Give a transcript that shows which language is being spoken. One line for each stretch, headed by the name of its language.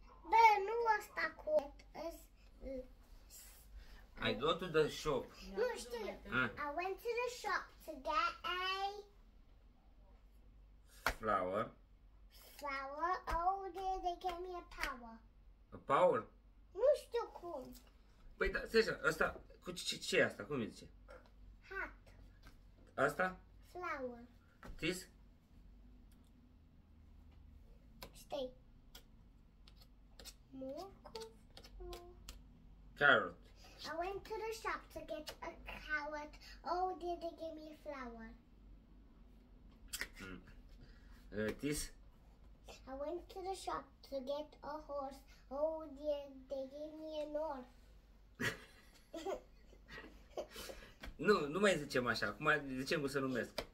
Romanian: Bă, nu ăsta cu...
English: I go to the shop.
Romanian: Nu știu.
English: I went to the shop to get a Flower. Oh dear, they gave me a power. A power?
Romanian: Nu știu cum. Păi da, stai așa, asta, ce e asta? Cum îi zice?
English: Hat.
Romanian: Asta?
English: Flower. This?
Romanian: Stai. Morcov?
English: Carrot. I went to the shop to get a carrot. Oh dear, they gave me a flower. This? I went to the shop to get a horse. Oh dear, they gave me an horse.
Romanian: Nu mai zicem așa, acum zicem cum să numesc.